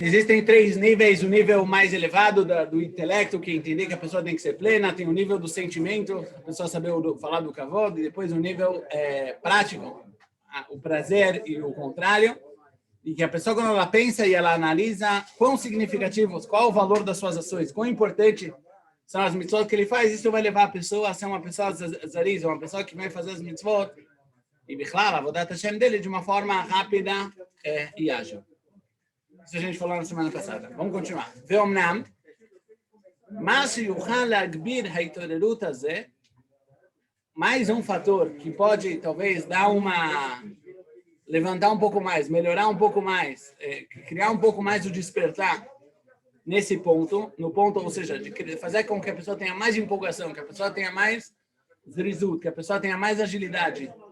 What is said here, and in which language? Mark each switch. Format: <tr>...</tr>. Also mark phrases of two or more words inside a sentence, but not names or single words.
<pt>Existem 3 níveis, o nível mais elevado do intelecto, que é entender que a pessoa tem que ser plena, tem o nível do sentimento, a pessoa saber falar do kavod, e depois o nível prático, o prazer e o contrário, e que a pessoa, quando ela pensa e ela analisa quão significativos, qual o valor das suas ações, quão importante são as mitzvot que ele faz, isso vai levar a pessoa a ser uma pessoa zariz, uma pessoa que vai fazer as mitzvot, e, bichlal, a</pt> <he>עבודת השם</he> <pt>dele de uma forma rápida e ágil. Isso a gente falou na semana passada. Vamos continuar.</pt> <he>ואמנם, מה יוכל לגביר ההתעוררות הזה,</he> <pt>mais um fator que pode, talvez, levantar um pouco mais, melhorar um pouco mais, criar um pouco mais o despertar nesse ponto, no ponto, ou seja, de fazer com que a pessoa tenha mais empolgação, que a pessoa tenha mais zrizut, que a pessoa tenha mais agilidade.</pt>